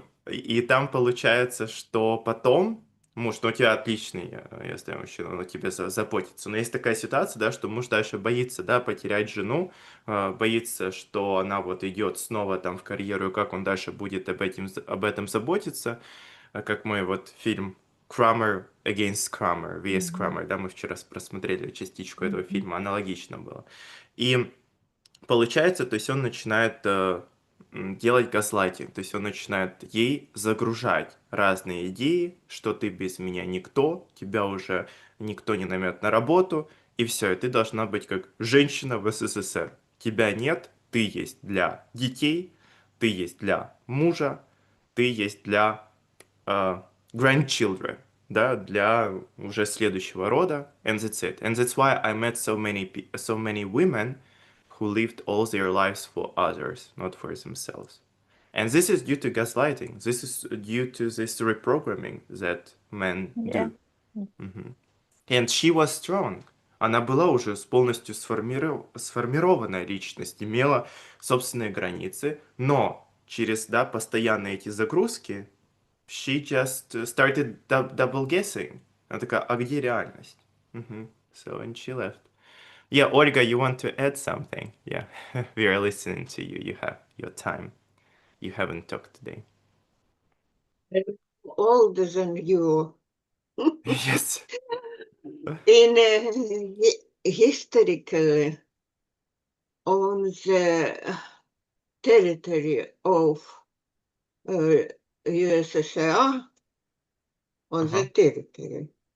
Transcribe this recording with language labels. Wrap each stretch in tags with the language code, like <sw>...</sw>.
<ru>И там получается, что потом муж, ну у тебя отличный, я знаю, мужчина, он о тебе заботится. Но есть такая ситуация, да, что муж дальше боится, да, потерять жену, боится, что она вот идет снова там в карьеру, и как он дальше будет об этом заботиться. Как мой вот фильм Kramer Against Kramer, vs. Kramer, да, мы вчера просмотрели частичку этого фильма, аналогично было. И получается, то есть он начинает делать газлайтинг, то есть он начинает ей загружать разные идеи, что ты без меня никто, тебя уже никто не наймет на работу, и все, и ты должна быть как женщина в СССР. Тебя нет, ты есть для детей, ты есть для мужа, ты есть для grandchildren, да, для уже следующего рода,</ru> <en>and that's it. And that's why I met so many women who lived all their lives for others, not for themselves. And this is due to gaslighting. This is due to this reprogramming that men Yeah. do. And she was strong.</en> <ru>Она была уже полностью сформированная личность, имела собственные границы, но через, да, постоянные эти загрузки</ru> <en>she just started double guessing.</en> <ru>Она такая, а где реальность?</ru> <en>So, and she left. Yeah, Olga, you want to add something? Yeah, we are listening to you. You have your time. You haven't talked today. Older than you. Yes. In historically, on the territory of USSR, on the territory,</en>